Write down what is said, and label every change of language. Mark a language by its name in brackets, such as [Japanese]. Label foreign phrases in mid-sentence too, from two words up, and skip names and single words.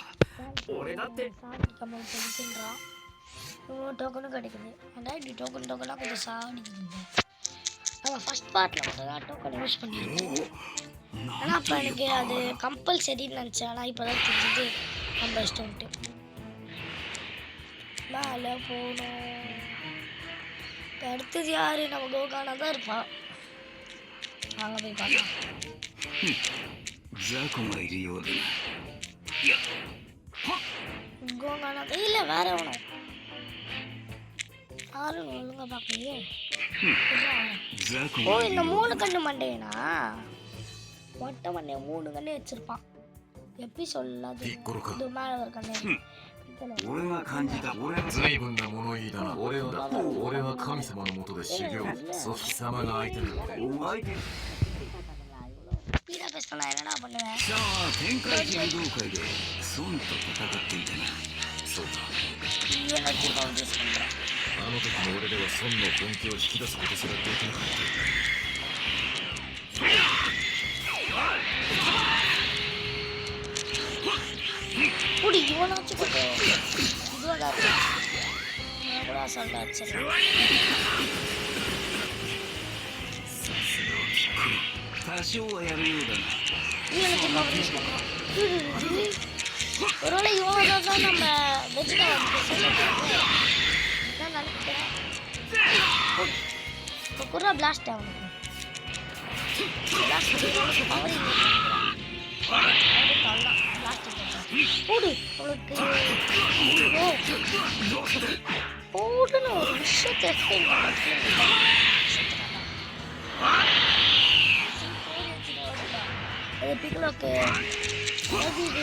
[Tamil] கமல் பண்ணிட்டுன்றான் இவ்வளோ டோக்கனும் கிடைக்குது அதான் இப்படி டோக்கனாக கொஞ்சம் சாடிக்குது அவன் ஃபஸ்ட் பார்ட்டில் மட்டும் தான் [English] token use [Tamil] பண்ணியிருக்கோம் ஆனால் அப்போ எனக்கு அது கம்பல்சரின்னு நினச்சேன் ஆனால் இப்போ தான் தெரிஞ்சது நம்ம இஷ்டம்ட்டு மேலே போகணும் இப்போ அடுத்தது யார் நம்ம கோகானா தான் இருப்பான் வாங்க போய் பார்க்கலாம் [Japanese] 雑魚がいるようだな [Tamil] கோகானா இல்லை வேற எவனும் யாரும் ஒழுங்கா பார்க்கலையே ஓ இந்த 3 கண்ணு மண்டையனா மொட்டை மண்டைய 3 கண்ணு வச்சிருப்பான் எப்படி சொல்லாது இது மேலே ஒரு கண்ணு [Japanese] 俺が感じた俺の随分な物言いだな。俺は神様のもとで修行。そう貴様が相手なので。お相手 [Tamil] ஸ்பீடாக பேசினா நான் என்னடா பண்ணுவேன் [Japanese] さあ天界人道会で孫と戦っていたなそうか。 [Tamil] ஐயோ நான் திரும்ப வந்து யூஸ் பண்ணுறேன் [Japanese] あの時の俺では孫の本気を引き出すことすらできなかった。 [Tamil] புடி இவனாச்சும் கொஞ்சம் இதுவாக தான் இருக்கு நான் கூட அசால்ட்டாக வச்சிடறேன் [Japanese] 多少はやるようだな [Tamil] இவனுக்கு [English] power use [Tamil] பண்ணுறோம் ஒருவேளை இவனோட தான் நம்ம வெஜிடபிள் தான் நினைக்கிறேன் இப்போ கூட பிளாஸ்ட் அவனுக்கு [English] blast power [Tamil] போடு அவளுக்கு போடுன்னு ஒரு விஷயத்தை எக்ஸ்பிளைன் பண்ண பிக்லோக்கு அது இது